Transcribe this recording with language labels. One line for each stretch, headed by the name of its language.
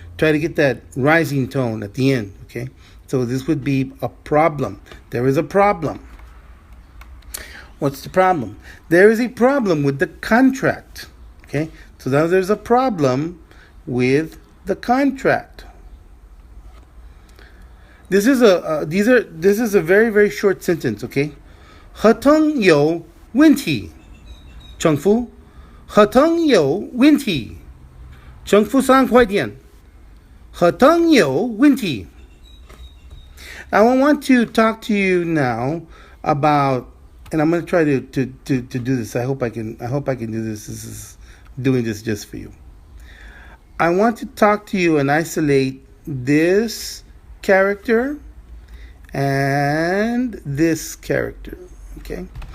English: Try to get that rising tone at the end. Okay? So this would be a problem. There is a problem. What's the problem? There is a problem with the contract. Okay? So now there's a problem with the contract. This is a very very short sentence.
Chinese: Okay, 合同有问题，重复，合同有问题，重复3快点，合同有问题。
English: I want to talk to you now about, and I'm going to try to do this. I hope I can do this. This is doing this just for you. I want to talk to you and isolate this character and this character. Okay.